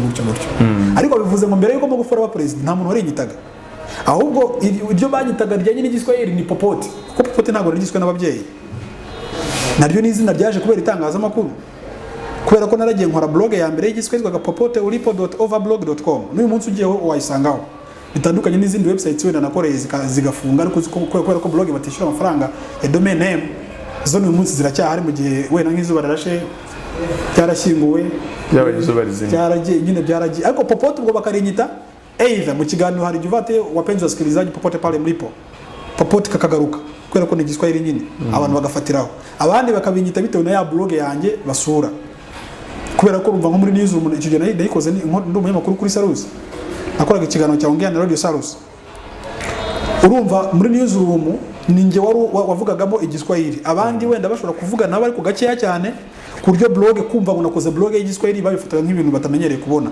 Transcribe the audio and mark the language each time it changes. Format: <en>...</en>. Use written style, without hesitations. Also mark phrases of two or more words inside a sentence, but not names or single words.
<rw>Ariko bivuze ngo mbere yuko Magufuli aba president nta muntu warinyitaga, ahubwo ibyo banyitaga ryanye n'Igiswahili ni Popote, kuko Popote ntabwo rigizwe n'ababyeyi, naryo ni izina ryaje kubera itangazamakuru, kubera ko naragiye nkora blog ya mbere y'Igiswahili kwa popote.overblog.com. n'uyu munsi ugiyeho wayisangaho, bitandukanye n'izindi websites wenda nakoreye zigafunga, ariko kubera ko blog batishyura amafaranga ya</rw> <en>domain name,</en> <rw>zo n'uyu munsi ziracyahari, mu gihe wenda nk'izuba rirashe byarashyinguwe byaragiye nyine byaragiye, ariko Popote ubwo bakarinyita either mu kiganiro hari juvate</rw> <sw>wapenzi wasikilizaji Popote pale mlipo,</sw> <rw>Popote kakagaruka kubera ko ni Igiswahili nyine abantu bagafatiraho, abandi bakabinyita bitewe na ya blog yanjye basura, kubera ko urumva nko muri newsroom icyo gihe nayikoze ndi umunyamakuru kuri Salus, nakoraga ikiganiro cya Ongea na Radio Salus. Urumva muri newsroom ninjye wavugagamo Igiswahili, abandi wenda bashobora kuvuga nabo ariko gakeya cyane, ku buryo blog kumva ngo nakoze blog y'Igiswahili babifataga nk'ibintu batamenyereye kubona.</rw>